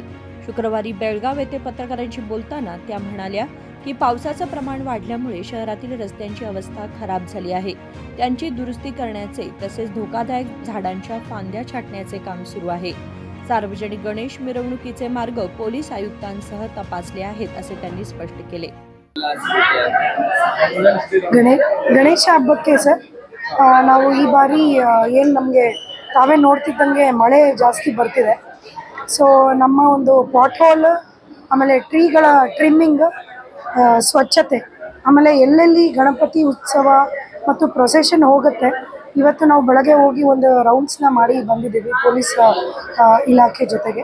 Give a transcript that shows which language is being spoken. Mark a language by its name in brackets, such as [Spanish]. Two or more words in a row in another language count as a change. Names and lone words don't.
[Marathi] शुक्रवारी बेळगाव येथे पत्रकारांशी बोलताना त्या म्हणाल्या की पावसाचं प्रमाण वाढल्यामुळे शहरातील रस्त्यांची अवस्था खराब झाली आहे। त्यांची दुरुस्ती करण्याचे तसेच धोकादायक झाडांच्या फांद्या छाटण्याचे काम सुरू आहे। सार्वजनिक गणेश मिरवणुकीचे मार्ग पोलीस आयुक्तांसह तपासले आहेत असे त्यांनी स्पष्ट केले। [Kannada] ಗಣೇಶ ಹಬ್ಬಕ್ಕೆ ಸರ್ ನಾವು ಈ ಬಾರಿ ಏನು ನಮಗೆ ತಾವೇ ನೋಡ್ತಿದ್ದಂಗೆ ಮಳೆ ಜಾಸ್ತಿ ಬರ್ತಿದೆ। ಸೊ ನಮ್ಮ ಒಂದು [English] pot hole [Kannada] ಆಮೇಲೆ ಟ್ರೀಗಳ ಟ್ರಿಮ್ಮಿಂಗ್ ಸ್ವಚ್ಛತೆ ಆಮೇಲೆ ಎಲ್ಲೆಲ್ಲಿ ಗಣಪತಿ ಉತ್ಸವ ಮತ್ತು ಪ್ರೊಸೆಷನ್ ಹೋಗುತ್ತೆ ಇವತ್ತು ನಾವು ಬೆಳಗ್ಗೆ ಹೋಗಿ ಒಂದು ರೌಂಡ್ಸ್ನ ಮಾಡಿ ಬಂದಿದ್ದೀವಿ ಪೊಲೀಸ್ ಇಲಾಖೆ ಜೊತೆಗೆ।